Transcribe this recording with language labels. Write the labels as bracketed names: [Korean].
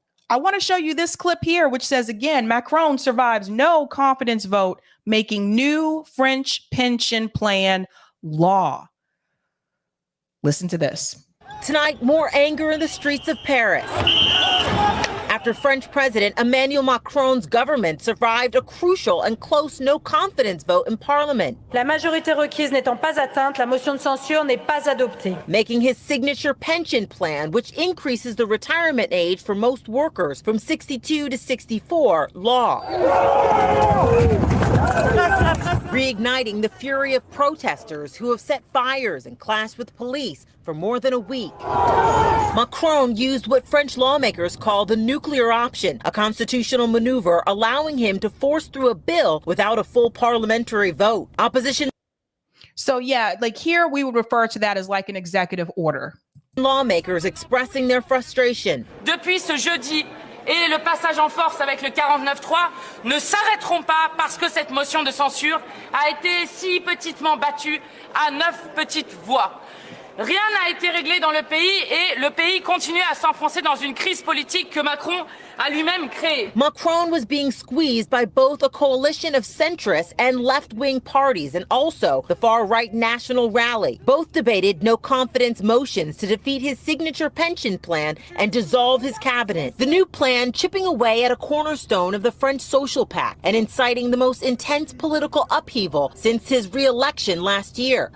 [English] I want to show you this clip here, which says, again, Macron survives no confidence vote, making new French pension plan law. Listen to this. Tonight, more anger in the streets of Paris after French President Emmanuel Macron's government survived a crucial and close no-confidence vote in Parliament. [French] La majorité requise n'étant pas atteinte, la motion de censure n'est pas adoptée. [English] Making his signature pension plan, which increases the retirement age for most workers from 62 to 64, law. Reigniting the fury of protesters who have set fires and clashed with police for more than a week. Macron used what French lawmakers call the nuclear option, a constitutional maneuver allowing him to force through a bill without a full parliamentary vote. Opposition. So yeah, like here we would refer to that as like an executive order. Lawmakers expressing their frustration. [French] Depuis ce jeudi et le passage en force avec le 49.3 ne s'arrêteront pas parce que cette motion de censure a été si petitement battue à 9 petites voix. rien n'a été réglé dans le pays et le pays continue à s'enfoncer dans une crise politique que Macron a lui-même créée. [English] Macron was being squeezed by both a coalition of centrist and left-wing parties and also the far-right National Rally. Both debated no-confidence motions to defeat his signature pension plan and dissolve his cabinet. The new plan chipping away at a cornerstone of the French social pact and inciting the most intense political upheaval since his re-election last year.